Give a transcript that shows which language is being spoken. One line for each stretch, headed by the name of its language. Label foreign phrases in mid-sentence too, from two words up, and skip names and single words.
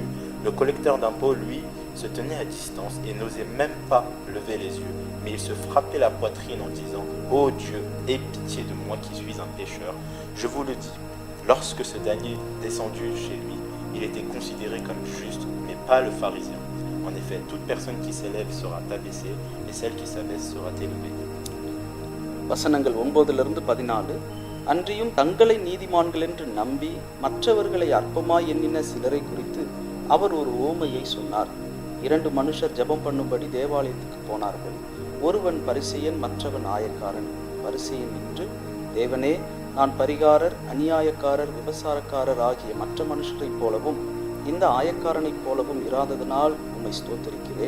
French: Le collecteur d'impôts, lui, se tenait à distance et n'osait même pas lever les yeux, mais il se frappait la poitrine en disant « Ô Dieu, aie pitié de moi qui suis un pécheur. Je vous le dis, lorsque ce dernier descendit chez lui, il était considéré comme juste, mais pas le pharisien. En effet, toute personne qui s'élève sera abaissée, et celle qui s'abaisse sera élevée. »
Tamil: வசனங்கள் 9லிருந்து 14. அன்றியும் தங்களை நீதிமான்கள் என்று நம்பி மற்றவர்களை அற்பமாய் எண்ணின சிலரை குறித்து அவர் ஒரு ஓமையை சொன்னார். 2 மனுஷர் ஜெபம் பண்ணும்படி தேவாலயத்துக்கு போனார்கள். ஒருவன் பரிசேயன், மற்றவன் ஆயக்காரன். பரிசேயன் நின்று, தேவனே, நான் பரிகாரர், அநியாயக்காரர், விபசாரக்காரர் ஆகிய மற்ற மனுஷரைப் போலவும் இந்த ஆயக்காரனைப் போலவும் இராததனால் உம்மை ஸ்தோத்தரிக்கிறேன்.